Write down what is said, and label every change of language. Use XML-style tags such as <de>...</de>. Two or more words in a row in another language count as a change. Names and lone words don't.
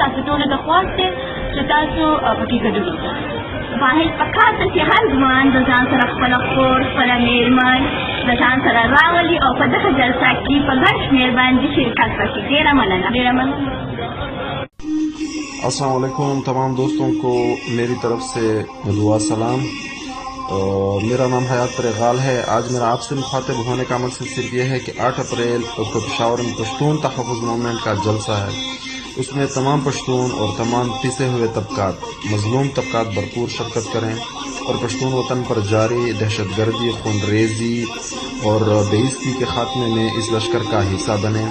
<ps>تاسو ټول د خواست دي چې تاسو پکې ګډون وکړئ. واحد پکار ته چې هر ځوان د ځان سره خپل کور خپل میرمن د ځان سره راولي او په دغه جلسه کې په ګډ شمېر باندې شرکت وکړي. ډېره مننه.</ps> <ur>السلام علیکم تمام دوستوں کو میری طرف سے دعا سلام. میرا نام حیات پریغال ہے. آج میرا آپ سے مخاطب ہونے کا مقصد صرف یہ ہے کہ 8 اپریل کو پشاور میں پشتون تحفظ موومنٹ کا جلسہ ہے. اس میں تمام پشتون اور تمام پسے ہوئے طبقات مظلوم طبقات بھرپور شرکت کریں اور پشتون وطن پر جاری دہشت گردی خون ریزی اور بے عزتی کے خاتمے میں اس لشکر کا حصہ بنیں.</ur>